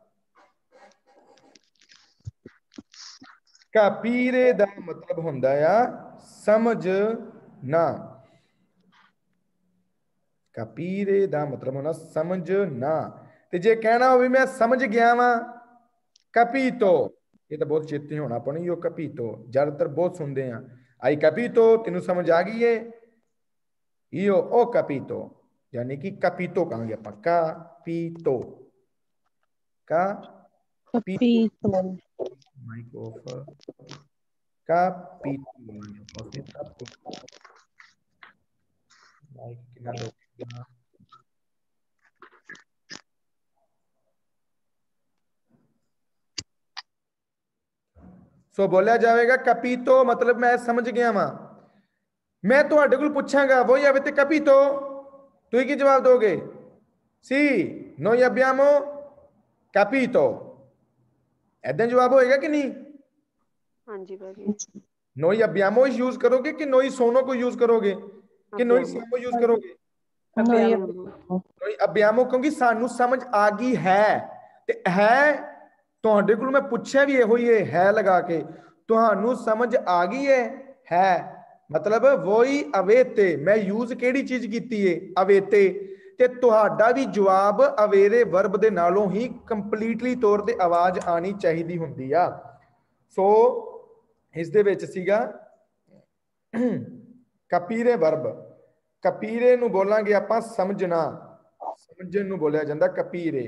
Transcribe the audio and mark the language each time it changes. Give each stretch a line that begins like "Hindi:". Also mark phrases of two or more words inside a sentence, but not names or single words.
Punjabi: capire ਦਾ ਮਤਲਬ ਹੁੰਦਾ ਆ ਸਮਝਣਾ capire ਦਾ ਮਤਲਬ ਹੁੰਦਾ ਸਮਝਣਾ ਤੇ ਜੇ ਕਹਿਣਾ ਹੋਵੇ ਮੈਂ ਸਮਝ ਗਿਆ ਵਾਂ capito ਇਹ ਤਾਂ ਬਹੁਤ ਚੇਤੇ ਹੋਣਾ ਆਪਾਂ ਨੂੰ capito ਜ਼ਿਆਦਾਤਰ ਬਹੁਤ ਸੁਣਦੇ ਆ
Italian: ai capito
Punjabi: ਤੈਨੂੰ ਸਮਝ ਆ ਗਈ ਏ
Italian: io ho capito
Punjabi: ਯਾਨੀ ਕਿ capito ਕਹਾਂਗੇ ਆਪਾਂ capito
English: mic off
Punjabi: capito mic ਕਿੰਨਾ ਲੋਕ ਸੋ ਬੋਲਿਆ ਜਾਵੇਗਾ capito ਮਤਲਬ ਮੈਂ ਸਮਝ ਗਿਆ ਵਾਂ ਮੈਂ ਤੁਹਾਡੇ ਕੋਲ ਪੁੱਛਾਂਗਾ
Italian: voi avete capito
Punjabi: ਤੁਸੀਂ ਕੀ ਜਵਾਬ ਦੋਗੇ
Italian: sì noi abbiamo capito
Punjabi: ਐਦਾਂ ਜਵਾਬ ਹੋਏਗਾ ਕਿ ਨਹੀਂ ਹਾਂਜੀ ਭਾਜੀ
Italian: noi abbiamo
Hindi: यूज करोगे कि
Italian: noi sono
Hindi: को यूज करोगे कि
Italian: noi siamo
Hindi: यूज करोगे
Italian: noi abbiamo
Hindi: क्योंकि
Punjabi: ਸਾਨੂੰ ਸਮਝ ਆ ਗਈ ਹੈ ਤੇ ਹੈ ਤੁਹਾਡੇ ਕੋਲ ਮੈਂ ਪੁੱਛਿਆ ਵੀ ਇਹੋ ਹੀ ਹੈ ਲਗਾ ਕੇ ਤੁਹਾਨੂੰ ਸਮਝ ਆ ਗਈ ਹੈ ਮਤਲਬ
Italian: voi avete
Punjabi: ਮੈਂ ਯੂਜ਼ ਕਿਹੜੀ ਚੀਜ਼ ਕੀਤੀ ਹੈ avete ਤੇ ਤੁਹਾਡਾ ਵੀ ਜਵਾਬ ਅਵੇਰੇ ਵਰਬ ਦੇ ਨਾਲੋਂ ਹੀ ਕੰਪਲੀਟਲੀ ਤੌਰ ਤੇ ਆਵਾਜ਼ ਆਣੀ ਚਾਹੀਦੀ ਹੁੰਦੀ ਆ ਸੋ ਇਸ ਦੇ ਵਿੱਚ ਸੀਗਾ capire ਵਰਬ capire ਨੂੰ ਬੋਲਾਂਗੇ ਆਪਾਂ ਸਮਝਣਾ ਸਮਝਣ ਨੂੰ ਬੋਲਿਆ ਜਾਂਦਾ ਕਪੀਰੇ।